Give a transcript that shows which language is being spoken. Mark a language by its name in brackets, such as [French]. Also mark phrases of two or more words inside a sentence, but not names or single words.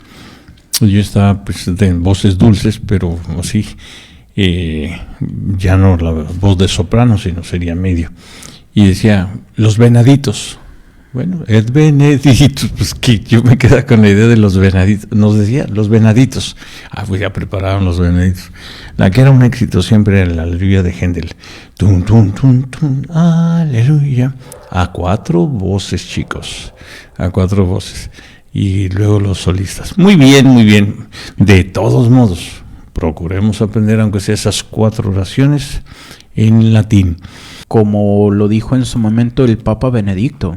[Spanish] Yo estaba pues en voces dulces, pero así, ya no la voz de soprano, sino sería medio. Y decía, los venaditos. Bueno, [Latin] et Benedictus, [Spanish] pues que yo me quedaba con la idea de los venaditos. Nos decía, los venaditos. Pues ya prepararon los venaditos. La que era un éxito siempre era la aleluya de Händel. Tum, tum, tum, tum, aleluya. A 4 voces, chicos. A 4 voces. Y luego los solistas. Muy bien, muy bien. De todos modos, procuremos aprender, aunque sea esas 4 oraciones en latín. Como lo dijo en su momento el Papa Benedicto.